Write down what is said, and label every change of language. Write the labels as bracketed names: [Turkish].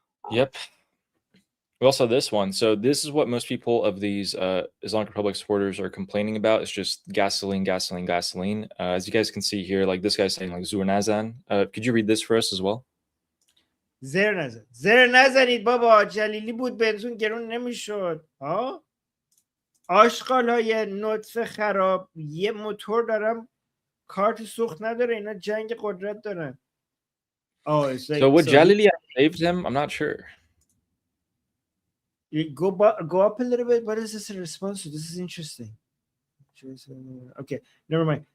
[English] Yep. We also have this one. So this is what most people of these Islamic Republic supporters are complaining about. It's just gasoline. As you guys can see here, like this guy's saying like Zurnazan. Could you read this for us as well? [Persian] زر نزنید بابا، جلیلی بود بنزون گرون نمیشد. آشغالای نطفه خراب، یه موتور دارم کارت سوخت نداره، اینا جنگ قدرت دارن. [English] So would Jalili have saved him? I'm not sure. Go up a little bit. What is this in response to? This is interesting. Okay, never mind.